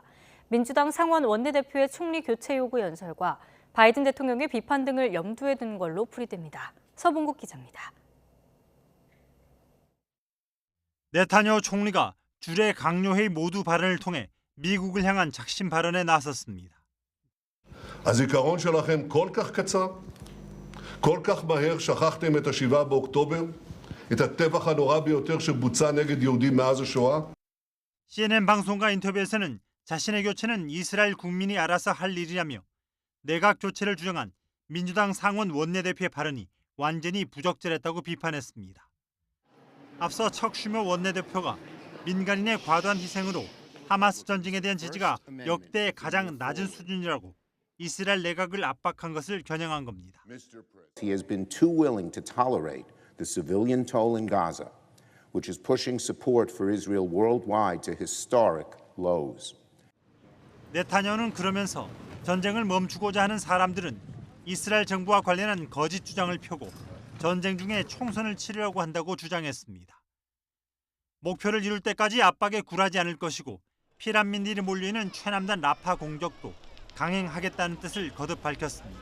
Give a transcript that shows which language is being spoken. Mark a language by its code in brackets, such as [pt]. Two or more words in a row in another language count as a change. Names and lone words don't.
[ko] 민주당 상원 원내대표의 총리 교체 요구 연설과 바이든 대통령의 비판 등을 염두에 둔 걸로 풀이됩니다. 서봉국 기자입니다. 네타냐후 총리가 주례 강요회의 모두 발언을 통해 미국을 향한 작심 발언에 나섰습니다. [he] הזיכרון שלכם כל כך קצר, כל כך מהר שכחתם את ה-7 באוקטובר, את הטבח הנורא ביותר שבוצע נגד יהודים מאז השואה. [ko] CNN 방송과 인터뷰에서는 자신의 교체는 이스라엘 국민이 알아서 할 일이라며 내각 교체를 주장한 민주당 상원 원내대표의 발언이 완전히 부적절했다고 비판했습니다. 앞서 척 슈머 원내대표가 민간인의 과도한 희생으로 하마스 전쟁에 대한 지지가 역대 가장 낮은 수준이라고 이스라엘 내각을 압박한 것을 겨냥한 겁니다. [en] He has been too willing to tolerate the civilian toll in Gaza, which is pushing support for Israel worldwide to historic lows. [ko] 네타냐후는 그러면서 전쟁을 멈추고자 하는 사람들은 이스라엘 정부와 관련한 거짓 주장을 펴고 전쟁 중에 총선을 치르려고 한다고 주장했습니다. 목표를 이룰 때까지 압박에 굴하지 않을 것이고 피난민들이 몰려있는 최남단 라파 공격도 강행하겠다는 뜻을 거듭 밝혔습니다.